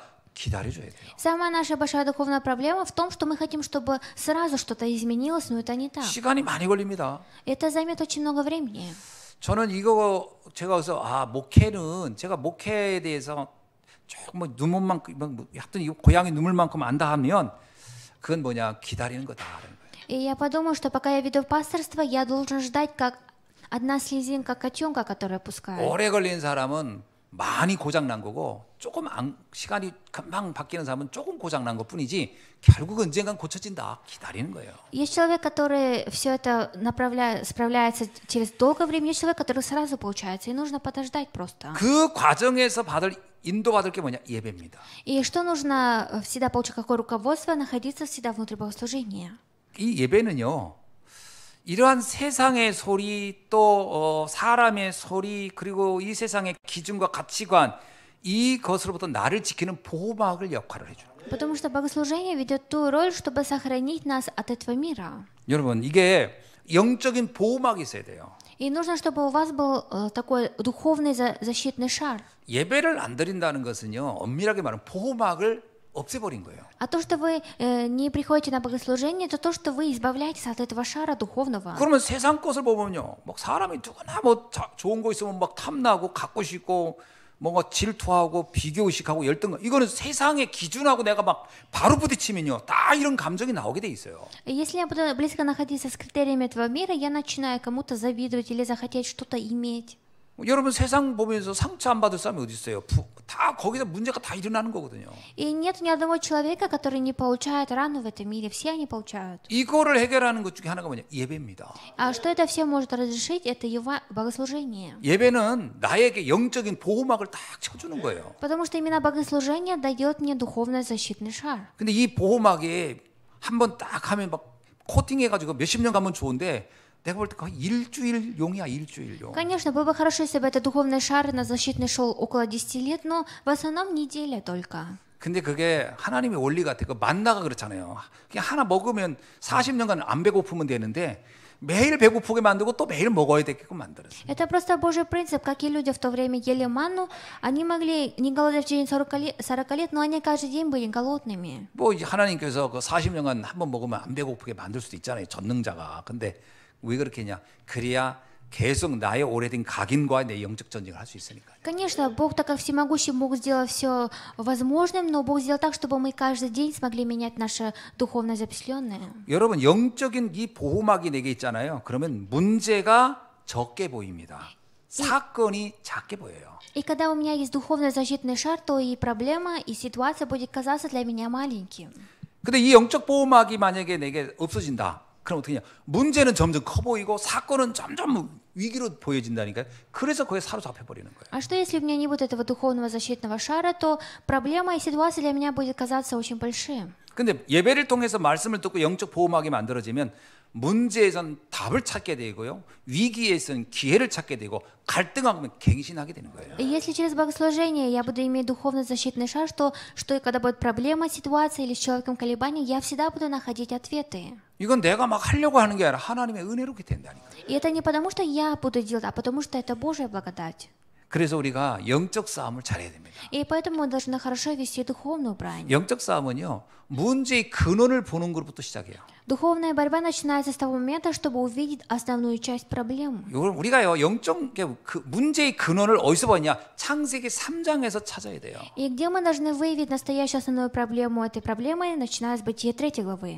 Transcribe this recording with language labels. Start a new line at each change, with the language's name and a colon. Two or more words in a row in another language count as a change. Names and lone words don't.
Korean: 기다려줘야 돼요.
Russian: Самая наша большая духовная проблема в том, что мы хотим, чтобы сразу что-то изменилось, но это не так.
Korean: 시간이 많이 걸립니다.
Russian: Это займет очень много времени.
Korean: 저는 제가 그래서 제가 목회에 대해서 조금 뭐 눈물만큼 하여튼 이 고양이 눈물만큼 안다 하면 그건 뭐냐 기다리는 거다라는 거예요.
Russian: И я подумала, что пока я веду пасторство, я должен ждать, как одна слезинка котенка, которая пускает.
Korean: 오래 걸리는 사람은 많이 고장 난 거고 시간이 금방 바뀌는 사람은 조금 고장 난 것뿐이지 결국 언젠간 고쳐진다. 기다리는 거예요.
Russian: Есть человек, который все это справляется через долгое время, есть человек, который сразу получается, и нужно подождать просто.
Korean: 그 과정에서 인도받을 게 뭐냐? 예배입니다.
Russian: И что нужно всегда получить, какое руководство, находиться всегда внутри богослужения.
Korean: 이 예배는요. 이러한 세상의 소리 또 사람의 소리 그리고 이 세상의 기준과 가치관 이것으로부터 나를 지키는 보호막을 역할을 해줘요.
Russian: Потому что богослужение ведет ту роль, чтобы сохранить нас от этого мира.
Korean: 여러분 이게 영적인 보호막이 있어야 돼요.
Russian: И нужно, чтобы у вас был такой духовный защитный шар.
Korean: 예배를 안 드린다는 것은요. 엄밀하게 말하면 보호막을 없애버린 거예요.
Russian: А то, что вы не приходите на богослужение, это то, что вы избавляетесь от этого шара духовного.
Korean: 그러면 세상 것을 보면요, 막 사람이 누구나 뭐 좋은 거 있으면 막 탐나고 갖고 싶고 뭔가 질투하고 비교의식하고 열등감. 이거는 세상의 기준하고 내가 막 바로 부딪히면요, 다 이런 감정이 나오게 돼 있어요.
Russian: Если я буду близко находиться с критериями этого мира, я начинаю кому-то завидовать или захотеть что-то иметь.
Korean: 여러분 세상 보면서 상처 안 받을 사람이 어디 있어요? 다 거기서 문제가 다 일어나는 거거든요.
Russian: И нет ни одного человека, который не получает рану в этом мире. Все они получают.
Korean: 이거를 해결하는 것 중에 하나가 뭐냐? 예배입니다.
Russian: А что это все может разрешить? Это богослужение.
Korean: 예배는 나에게 영적인 보호막을 딱 쳐주는 거예요.
Russian: Потому что именно богослужение дает мне духовный защитный шар.
Korean: 근데 이 보호막에 한번 딱 하면 막 코팅해가지고 몇십 년 가면 좋은데 내가 볼 때 거의 일주일용이야, 일주일용.
Russian: Конечно, было бы хорошо, если бы этот духовный шар на защитный шел около 10 лет, но в основном неделя только.
Korean: 근데 그게 하나님의 원리 같아. 그 만나가 그렇잖아요. 그냥 하나 먹으면 40년간 안 배고프면 되는데 매일 배고프게 만들고 또 매일 먹어야 되게끔 만들었어요.
Russian: Это просто Божий принцип, как и люди в то время ели манну, они могли не голодать в течение 40 лет, но они каждый день были голодными.
Korean: 뭐 하나님께서 그 40년간 한 번 먹으면 안 배고프게 만들 수도 있잖아요. 전능자가. 근데 왜 그렇게 했냐? 그래야 계속 나의 오래된 각인과 내 영적 전쟁을 할 수 있으니까요.
Russian: Конечно, Бог, так как всемогущий, мог сделать все возможным, но Бог сделал так, чтобы мы каждый день смогли менять наше духовно запечатленное.
Korean: 여러분 영적인 이 보호막이 내게 있잖아요. 그러면 문제가 적게 보입니다. 사건이 작게 보여요.
Russian: И когда у меня есть духовный защитный шар, то и проблема, и ситуация будет казаться для меня маленьким.
Korean: 근데 이 영적 보호막이 만약에 내게 없어진다. 그럼 어떻게 하냐? 문제는 점점 커 보이고 사건은 점점 위기로 보여진다니까요. 그래서 거기에 사로잡혀 버리는 거예요.
Russian: А что если у меня не будет этого духовного защитного шара, то проблема и ситуация для меня будет казаться очень большим.
Korean: 근데 예배를 통해서 말씀을 듣고 영적 보호막이 만들어지면 문제에선 답을 찾게 되고요. 위기에선 기회를 찾게 되고 갈등하면 갱신하게 되는 거예요.
Russian: И если через богослужение я буду иметь духовный защитный шар, что и когда будет проблема, ситуация или с человеком колебаний, я всегда буду находить ответы.
Korean: 이건 내가 막 하려고 하는 게 아니라 하나님의 은혜로 그렇게 된다니까.
Russian: И это не потому, что я буду делать, а потому, что это Божья благодать.
Korean: 그래서 우리가 영적 싸움을 잘해야 됩니다.
Russian: И поэтому мы должны хорошо вести духовную брань.
Korean: 영적 싸움은요. 문제의 근원을 보는 것부터 시작해요.
Russian: Духовная борьба начинается с того момента, чтобы увидеть основную часть проблемы.
Korean: 이걸 우리가요. 영적 그 문제의 근원을 어디서 봤냐? 창세기 3장에서 찾아야 돼요.
Russian: И где мы должны выявить настоящую основную проблему этой проблемы, начиная с Бытия 3 главы.